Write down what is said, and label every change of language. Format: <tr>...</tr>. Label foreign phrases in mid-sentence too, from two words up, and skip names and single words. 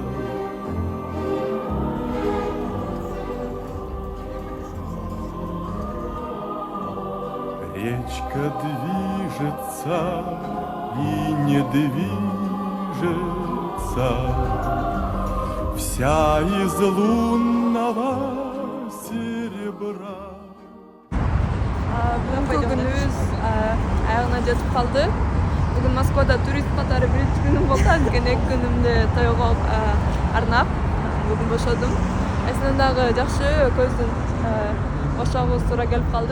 <ru>Речка движется и не движется, вся из лунного серебра.</ru> <ky>Бүгүнкү күнүбүз аягына жетип калды. Бүгүн Москвада турист катары биринчи күнүм болду. Анткени 2 күнүмдү тойго арнап бүгүн бошодум. Эсинен дагы жакшы көздүн бошогубуз туура келип калды.</ky>